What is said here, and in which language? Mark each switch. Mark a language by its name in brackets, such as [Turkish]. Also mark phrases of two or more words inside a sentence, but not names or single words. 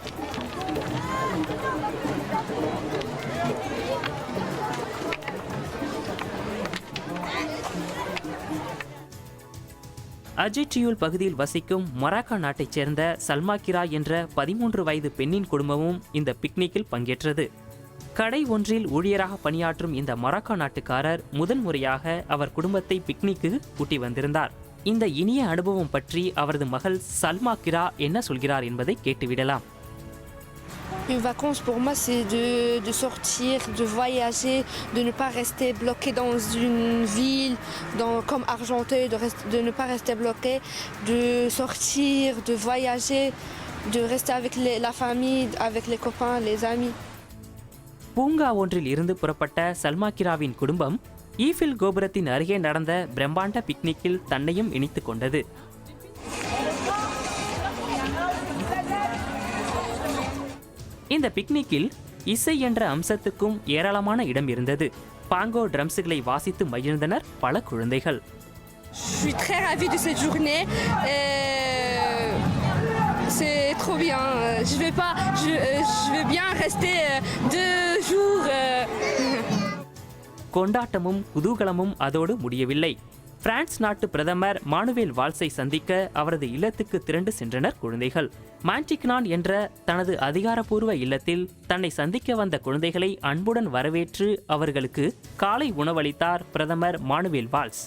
[Tamil] அர்ஜென்டியூல் பகுதியில் வசிக்கும் மொராக்கோ நாட்டைச் சேர்ந்த சல்மாக்கிரா என்ற 13 வயது பெண்ணின் குடும்பமும் இந்த பிக்னிக்கில் பங்கேற்றது. கடை ஒன்றில் ஊழியராக பணியாற்றும் இந்த மொராக்கோ நாட்டுக்காரர் முதன்முறையாக அவர் குடும்பத்தை பிக்னிக்கு கூட்டி வந்திருந்தார். இந்த இனிய அனுபவம் பற்றி அவரது மகள் சல்மாக்கிரா என்ன சொல்கிறார் என்பதை கேட்டுவிடலாம். [French] Une vacance pour moi c'est de sortir, de voyager, de ne pas rester bloqué dans une ville comme Argenteuil, de ne pas rester bloqué, de sortir, de voyager, de rester avec la famille, avec les copains, les amis. [Tamil] பூங்கா ஒன்றில் இருந்து புறப்பட்ட சல்மாக்கிராவின் குடும்பம் ஈஃபில் கோபுரத்தின் அருகே நடந்த பிரம்மாண்ட பிக்னிக்கில் தன்னையும் இணைத்துக் கொண்டது. இந்த பிக்னிக்கில் இசை என்ற அம்சத்துக்கும் ஏராளமான இடம் இருந்தது. பாங்கோ ட்ரம்ஸ்களை வாசித்து மகிழ்ந்தனர் பல குழந்தைகள். [French] Je suis très ravie de cette journée. C'est trop bien. Je vais bien rester 2 jours. [Tamil] கொண்டாட்டமும் குதூகலமும் அதோடு முடியவில்லை. பிரான்ஸ் நாட்டு பிரதமர் மானுவேல் வால்ஸை சந்திக்க அவரது இல்லத்துக்கு திரண்டு சென்றனர் குழந்தைகள். மான்டிக்னான் என்ற தனது அதிகாரப்பூர்வ இல்லத்தில் தன்னை சந்திக்க வந்த குழந்தைகளை அன்புடன் வரவேற்று அவர்களுக்கு காலை உணவளித்தார் பிரதமர் மானுவேல் வால்ஸ்.